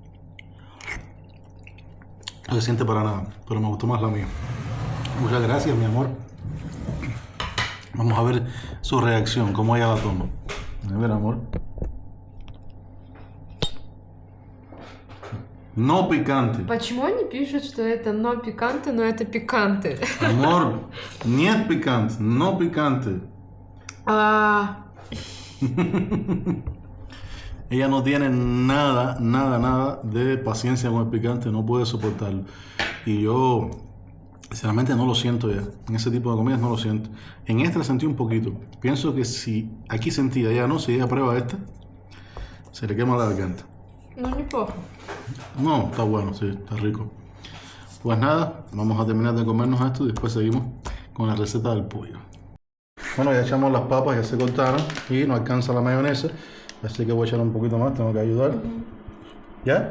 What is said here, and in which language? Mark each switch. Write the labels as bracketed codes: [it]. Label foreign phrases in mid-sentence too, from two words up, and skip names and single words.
[es] No se siente para nada, pero me gustó más la mía. Muchas gracias, mi amor. Vamos a ver su reacción, cómo ella la toma. A ver, amor. No picante. [ru] Почему они пишут, что это [es] no picante, [ru] но это пиканте? [es] Amor, нет picante, no picante. Ella no tiene nada de paciencia con el picante, no puede soportarlo. Y yo, sinceramente, no lo siento ya. En ese tipo de comidas no lo siento. En esta la sentí un poquito. Pienso que si aquí sentía, ella no, si ella prueba esta, se le quema la garganta. [ru] Ну, неплохо. [es] No, está bueno, sí, está rico. Pues nada, vamos a terminar de comernos esto y después seguimos con la receta del pollo. Bueno, ya echamos las papas, ya se cortaron y no alcanza la mayonesa, así que voy a echar un poquito más, tengo que ayudar. ¿Ya?